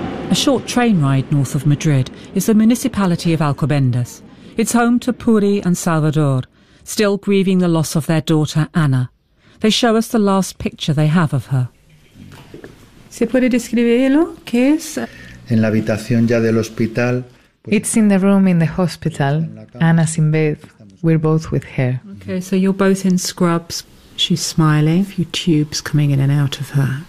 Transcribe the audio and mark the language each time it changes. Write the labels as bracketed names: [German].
[English] A short train ride north of Madrid is the municipality of Alcobendas. It's home to Puri and Salvador, still grieving the loss of their daughter, Ana. They show us the last picture they have of her. [Spanish] ¿Se puede describirlo? ¿Qué es? En la habitación ya del hospital. [English] It's in the room in the hospital. Ana's in bed. We're both with her. Okay, so you're both in scrubs. She's smiling. A few tubes coming in and out of her.